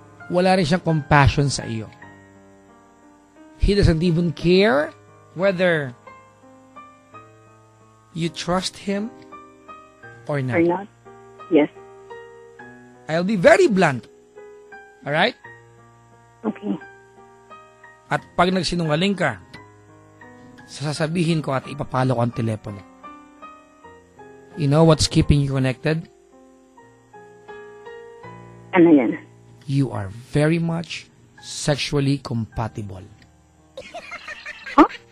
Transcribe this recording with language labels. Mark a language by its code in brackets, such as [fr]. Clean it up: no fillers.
[tl] Wala rin siyang compassion sa iyo. [en] He doesn't even care whether you trust him or not. Or not. Yes. I'll be very blunt. Alright? Okay. [tl] At pag nagsinungaling ka, sasabihin ko at ipapalo ko ang telepono. [en] You know what's keeping you connected? [tl] Ano yan? [en] You are very much sexually compatible. Huh?